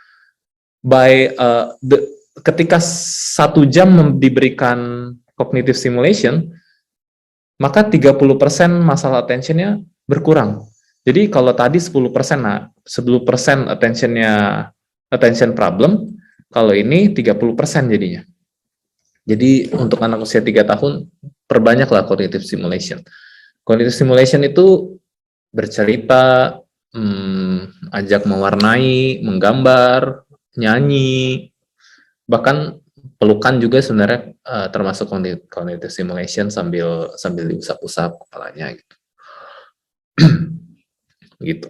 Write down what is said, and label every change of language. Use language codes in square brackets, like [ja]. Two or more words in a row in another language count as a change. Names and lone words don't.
[id] ketika 1 jam diberikan [en] cognitive stimulation, [id] maka 30% masalah attention-nya berkurang. Jadi kalau tadi 10%, 10% [en] attention problem, [id] kalau ini 30% jadinya. Jadi untuk anak usia 3 tahun, perbanyaklah [en] cognitive stimulation. Cognitive stimulation [id] itu bercerita, ajak mewarnai, menggambar, nyanyi, bahkan pelukan juga sebenarnya termasuk [en] cognitive stimulation [id] sambil diusap-usap kepalanya gitu. Gitu.